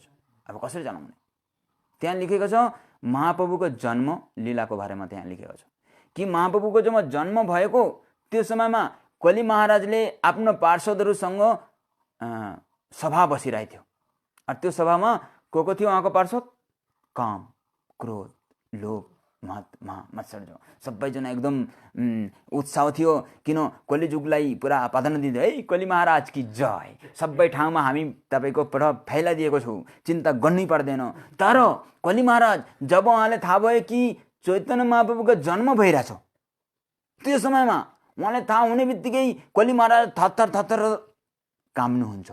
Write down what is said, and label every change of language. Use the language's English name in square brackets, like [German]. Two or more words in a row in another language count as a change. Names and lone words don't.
[Nepali] अब कसरी चलाउने त्यहाँ लेखेको छ। महाप्रभुको जन्म लीलाको बारेमा त्यहाँ लेखेको छ कि महाप्रभुको जब जन्म भएको त्यो समयमा कली महाराजले आफ्नो पार्षदहरूसँग सभा बसिरहेको थियो। त्यो सभामा को थियो उहाँको पार्षद? काम, क्रोध, लोभ, मद, मत्सर्य सबैजना एकदम उत्साह थियो। किन कलिजुगलाई पुरा प्राधान्य दिँदै है कली महाराज की जय, सबै ठाउँमा हामी तपाईँको प्रभाव फैलाइदिएको छौँ, चिन्ता गर्नै पर्दैन। तर कली महाराज जब उहाँले थाहा भयो कि चैतन्य महाप्रभुको जन्म भइरहेछ त्यो समयमा उहाँले थाहा हुने बित्तिकै कली महाराज थत्थर काम्नुहुन्छ।